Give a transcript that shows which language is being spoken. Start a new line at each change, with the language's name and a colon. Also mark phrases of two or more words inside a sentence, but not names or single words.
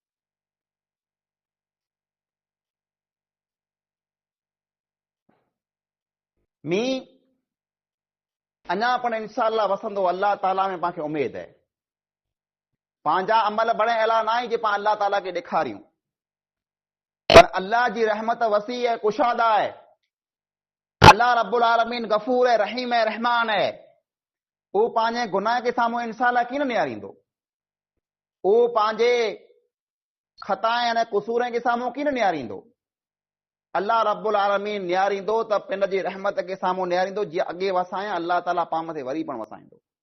Sindhi: मींहुं अञा पण इंशाअल्लाह वसंदो, अल्लाह ताला में पांखे उमेद है। पंहिंजा अमल बणे अहिड़ा न आहे जे पाण अल्लाह ताला खे ॾेखारियूं, पर अल्लाह जी रहमत वसी है, कुशादा है। अल्लाह रब्बुल आलमीन गफूर है, रहीम है, रहमान है। वो पंहिंजे गुनाह के साम्हूं इंशाअल्लाह कीन निहारींदो, वो पंहिंजे खताएं यानी कुसूरनि के साम्हूं कीन निहारींदो। अल्लाह रब्बुल आलमीन निहारींदो त पिन जी रहमत के साम्हूं निहारींदो, जीअं अॻे वसाए अल्लाह ताला पाण मथे वरी पण वसाईंदो।